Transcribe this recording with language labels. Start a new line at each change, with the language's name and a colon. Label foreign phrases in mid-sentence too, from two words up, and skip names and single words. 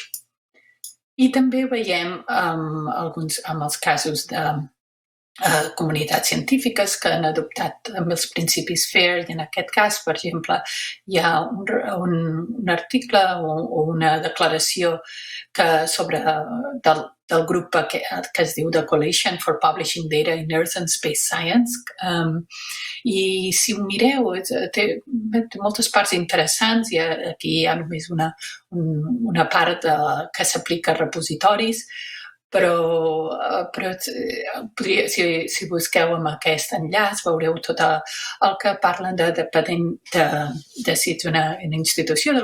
Catalan: I també veiem amb els casos comunitats científiques que han adoptat amb els principis FAIR, i en aquest cas, per exemple, hi ha un article o una declaració del grup que es diu The Coalition for Publishing Data in Earth and Space Science, i si ho mireu té moltes parts interessants, i aquí hi ha només una part que s'aplica a repositoris, però si busqueu amb aquest enllaç veureu tot el que parlen depenent de si ets una institució de